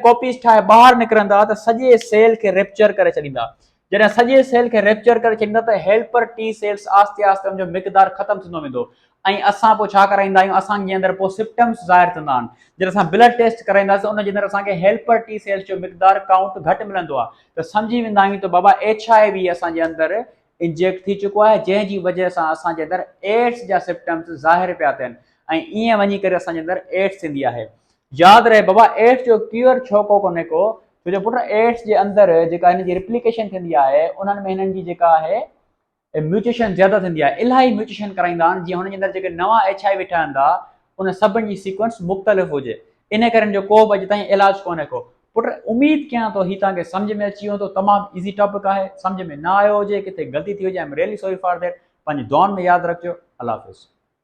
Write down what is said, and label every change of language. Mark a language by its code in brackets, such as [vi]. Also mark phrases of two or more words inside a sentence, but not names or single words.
[sd] कॉपीज़ ठाहे ॿाहिरि निकिरंदा त सॼे सेल खे रेप्चर करे छॾींदा जॾहिं सॼे सेल खे रेप्चर करे छॾींदा त [en] helper T cells [sd] आस्ते आस्ते हुनजो मिक़दार ख़तमु थींदो वेंदो ऐं असां पोइ छा कराईंदा आहियूं असांजे अंदरि पोइ सिम्पटम्स ज़ाहिर थींदा आहिनि जॾहिं असां [en] blood test [sd] कराईंदासीं उनजे अंदरि असांखे [en] helper T cells [sd] जो मिक़दार काउंट घटि मिलंदो आहे त सम्झी वेंदा आहियूं त बाबा एचआईवी असांजे अंदरि इंजेक्ट थी चुको आहे जंहिंजी वजह सां असांजे अंदरि एड्स जा सिम्पटम्स ज़ाहिर पिया थियनि ऐं ईअं वञी करे असांजे अंदरि एड्स थींदी आहे यादि रहे बाबा एड्स जो क्यूर छो कोन्हे को छो जो पुट एड्स जे अंदरि जेका हिन जी रिप्लिकेशन थींदी आहे उन्हनि में हिननि जी जेका आहे म्यूटेशन ज़्यादा थींदी आहे इलाही म्यूटेशन कराईंदा आहिनि जीअं हुनजे अंदरि जेके नवां एचआईवी ठहंदा उन सभिनि जी सीक्वेंस मुख़्तलिफ़ हुजे इन करे जो को बि अॼु ताईं इलाजु कोन्हे को पुट उमेद कयां थो ही तव्हांखे सम्झ में अची वेंदो तमामु [en] easy topic [sd] आहे सम्झ में न आयो हुजे किथे ग़लती थी हुजे [en] I am really sorry for that [sd] पंहिंजी दुआउनि में यादि रखिजो अल्लाह हाफ़िज़